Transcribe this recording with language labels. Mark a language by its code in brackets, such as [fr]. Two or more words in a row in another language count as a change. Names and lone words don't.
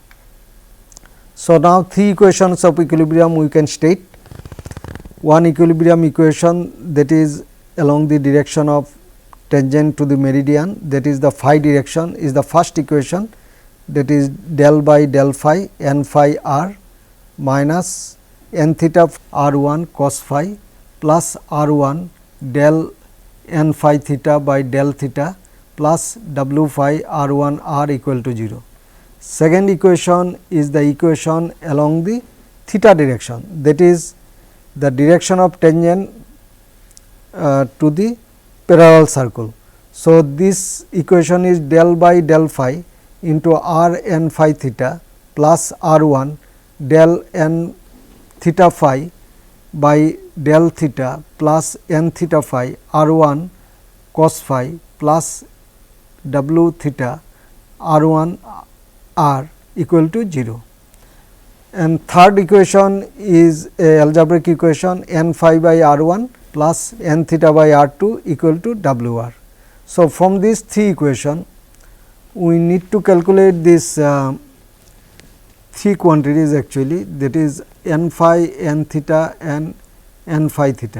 [en] So, now three equations of equilibrium we can state. One equilibrium equation, that is along the direction of tangent to the meridian, that is the phi direction, is the first equation, that is del by del phi n phi r minus n theta r 1 cos phi plus r 1 del n phi theta by del theta plus W phi r 1 r equal to 0. Second equation is the equation along the theta direction, that is the direction of tangent to the parallel circle. So, this equation is del by del phi into r n phi theta plus r 1 del n theta phi by del theta plus n theta phi r 1 cos phi plus W theta r 1 r equal to 0. and third equation is a algebraic equation n phi by r 1 plus n theta by r 2 equal to w r. So, from these three equation we need to calculate this three quantities actually, that is n phi, n theta and n phi theta.